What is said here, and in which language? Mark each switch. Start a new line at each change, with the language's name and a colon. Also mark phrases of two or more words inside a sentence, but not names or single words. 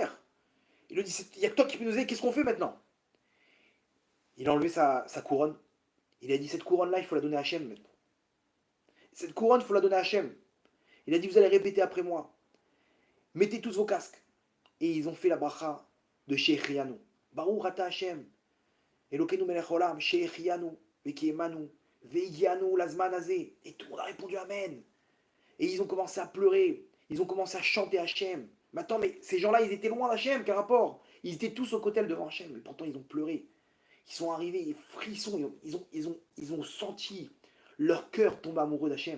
French: Il lui dit, il n'y a que toi qui peux nous aider, qu'est-ce qu'on fait maintenant? Il a enlevé sa couronne. Il a dit, cette couronne-là, il faut la donner à Hachem maintenant. Cette couronne, il faut la donner à Hachem. Il a dit, vous allez répéter après moi. Mettez tous vos casques. Et ils ont fait la bracha de Shechianu.
Hebrew: ברוך אתה השם. אלוקינו מלך עולם. שהחיינו. וקיימנו. והגיענו לזמן הזה.
French: Et tout le monde a répondu Amen. Et ils ont commencé à pleurer. Ils ont commencé à chanter Hachem. Mais attends, mais ces gens-là, ils étaient loin d'Hachem, quel rapport? Ils étaient tous au côté devant Hachem. Mais pourtant, ils ont pleuré. Ils sont arrivés, les frissons. Ils ont senti leur cœur tomber amoureux d'Hachem.